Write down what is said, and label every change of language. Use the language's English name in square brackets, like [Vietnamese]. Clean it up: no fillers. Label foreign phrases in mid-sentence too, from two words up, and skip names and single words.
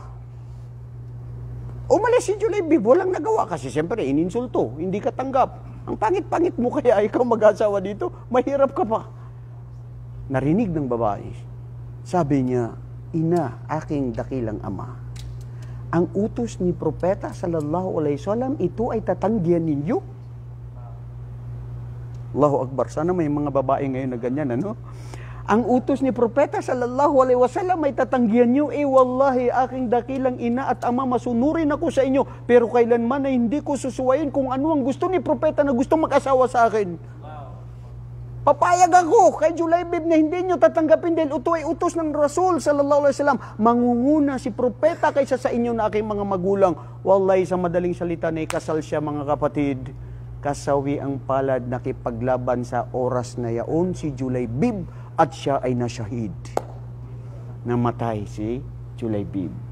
[Filipino] Umalis si Julaybib, walang nagawa kasi siyempre ininsulto, hindi ka tanggap. Ang pangit-pangit mo kaya ikaw mag-asawa dito, mahirap ka pa. narinig ng babae. Sabi niya, ina, aking dakilang ama, ang utos ni Propeta [Arabic] صلى الله عليه وسلم, [Filipino] ito ay tatanggihan ninyo? [Arabic] الله أكبر. [Filipino] Sana may mga babae ngayon na ganyan, ano? Ang utos ni Propeta [Arabic] صلى الله عليه وسلم [Filipino] ay tatanggihan nyo. Wallahi, aking dakilang ina at ama, masunurin ako sa inyo. Pero kailanman ay hindi ko susuwayin kung ano ang gusto ni Propeta na gusto mag-asawa sa akin. Papayag ako kay Julaybib na hindi nyo tatanggapin dahil ito ay utos ng [Arabic] رسول صلى الله عليه وسلم. [Filipino] Mangunguna si Propeta kaysa sa inyo na aking mga magulang. Wallahi, sa madaling salita na ikasal siya, mga kapatid. Kasawi ang palad nakipaglaban sa oras na yaon si Julaybib at siya ay nasyahid. Namatay si Julaybib.